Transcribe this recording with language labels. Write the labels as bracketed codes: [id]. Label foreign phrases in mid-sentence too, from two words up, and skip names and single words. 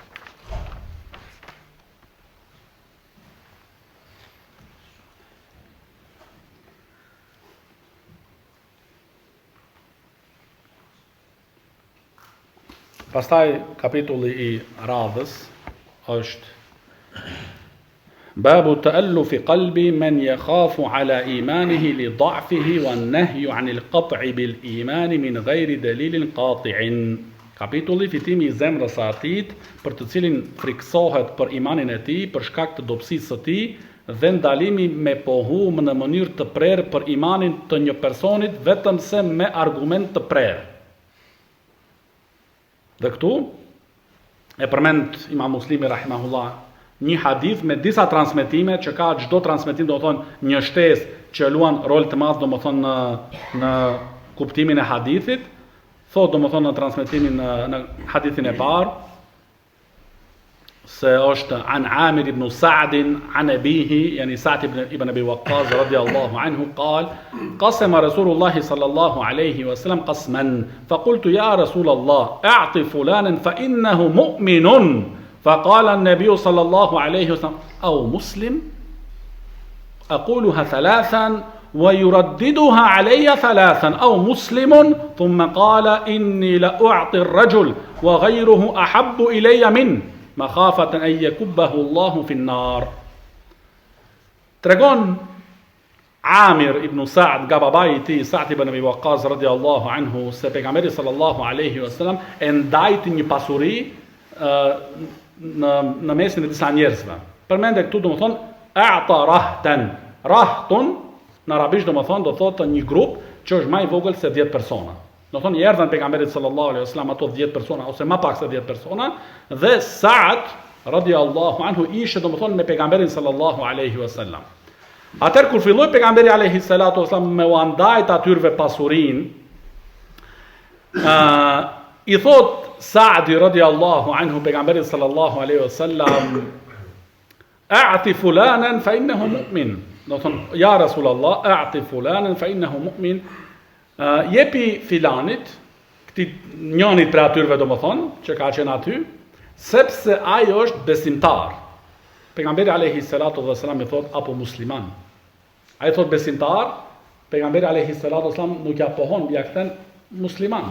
[sq] Pastaj kapitulli i radhës është [ar] باب تألف قلب من يخاف على إيمانه لضعفه والنهي عن القطع بالإيمان من غير دليل قاطع. [sq] Kapitulli fitimi I zemrës së atit, për të cilin friksohet për imanin e tij, për shkak të dobësisë së tij, dhe ndalimi me pohu në mënyrë të prerë për imanin të një personit vetëm se me argument të prerë. Dhe këtu e përmend Imam Muslimi rahimahullah një hadith me disa transmetime që ka çdo transmetim do të thonë një shtesë që luan rol të madh do të thonë në kuptimin e hadithit. Thot do të thonë në transmetimin në hadithin e parë se është [ar] عن عامر بن سعد عن أبيه, يعني سعد بن أبي وقاص رضي الله عنه قال قسم رسول الله صلى الله عليه وسلم قسما فقلت يا رسول الله اعط فلانا فإنه مؤمن فقال النبي صلى الله عليه وسلم أو مسلم أقولها ثلاثا ويرددها علي ثلاثا أو مسلم ثم قال إني لأعطي الرجل وغيره أحب إلي منه مخافة أن يكبه الله في النار. [sq] Tregon Amir ibn Sa'd nga babai I tij Sa'd ibn Abi Waqqas [ar] رضي الله عنه [sq] se pejgamberi [ar] صلى الله عليه وسلم [sq] e ndajti një pasuri në mesin e disa njerëzve. Përmende këtu domethën [ar] أعطى رهطا. [sq] Rahtun në arabisht domethën do thotë një grup që është më I vogël se 10 persona. Do thonë I erdhën pejgamberit [ar] صلى الله عليه وسلم [sq] ato 10 persona ose më pak se 10 persona dhe Sa'd [ar] رضي الله عنه [sq] ishte domethën me pejgamberin [ar] صلى الله عليه وسلم. [sq] Atëherë kur filloi pejgamberi [ar] عليه الصلاة والسلام [sq] me u ndajt atyrve pasurinë, I thot Sa'di [ar] رضي الله عنه [sq] pejgamberit [ar] صلى الله عليه وسلم أعط فلانا فإنه مؤمن. [sq] Do thonë [ar] يا رسول الله أعط فلانا فإنه مؤمن. [sq] Jepi filanit, këtij njënit për atyrve domethënë, që ka qenë aty, sepse ai është besimtar. Pejgamberi [ar] عليه الصلاة والسلام [sq] I thot apo musliman. Ai thot besimtar, pejgamberi [ar] عليه الصلاة والسلام [sq] nuk ja pohon, ja kthen musliman.